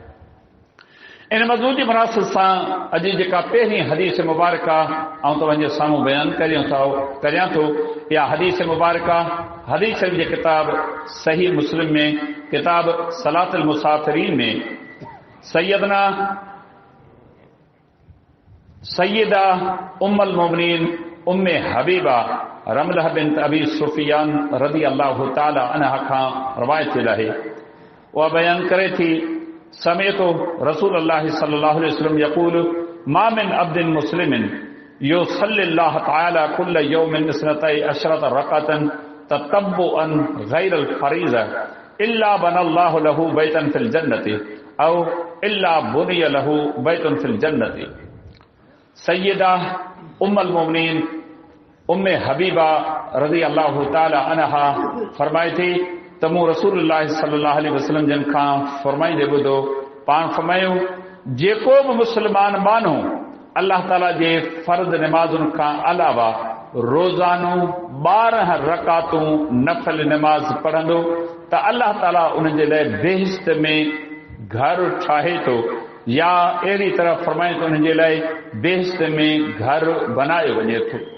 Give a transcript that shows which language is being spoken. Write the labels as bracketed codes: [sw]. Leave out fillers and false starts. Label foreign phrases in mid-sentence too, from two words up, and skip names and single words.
[sd] इन मज़मून जी मुनासिबत सां अॼु जेका पहिरीं हदीस मुबारका ऐं तव्हांजे साम्हूं बयानु करियां थो, इहा हदीस मुबारका हदीस जे किताब सही मुस्लिम में किताब सलातुल मुसाफ़िरीन में सैयदा उम्मुल मोमिनीन उम्मे हबीबा रमलह बिन्त अबी सुफियान [ar] رضي الله تعالى عنها [sd] खां रवायत थियल आहे। उहा बयानु करे थी, [ar] سمعت رسول الله صلى الله عليه وسلم يقول ما من عبد مسلم يصلي لله تعالى كل يوم 12 ركعة تطوعا غير الفريضة إلا بنى الله له بيتا في الجنة أو إلا بني له بيت في الجنة औ इल्ला बुनिया लहू बैतन फिल जन्नति। [sd] सैयदा उम्मुल मोमिनीन उम्मे हबीबा [ar] رضي الله تعالى عنها [sd] फरमाए थी त मूं रसूलुल्लाह [ar] صلى الله عليه [sd] वसल्लम जिन खां फरमाईंदे ॿुधो, पाण फरमायो जेको बि मुस्लमान माण्हू अल्लाह ताला जे फर्ज़ निमाज़ुनि खां अलावा रोज़ानो 12 रकातूं नफ़ल निमाज़ पढ़ंदो त अल्लाह ताला उन जे लाइ बेहिश्त में घर ठाहे थो, या अहिड़ी तरह फरमाए थो उन जे लाइ बेहिश्त में घर बनायो वञे थो।